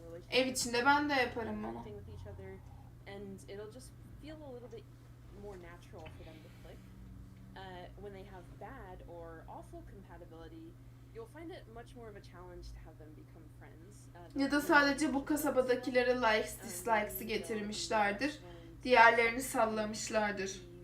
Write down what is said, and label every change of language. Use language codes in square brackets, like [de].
[tr] Ev içinde ben de yaparım bunu. [en] And it'll just feel a little bit more natural for them to click. When they have bad or awful compatibility, you'll find it much more of a challenge to have them become friends. [tr] Ya da sadece bu kasabadakilere likes, dislikes'ı getirmişlerdir. Diğerlerini sallamışlardır.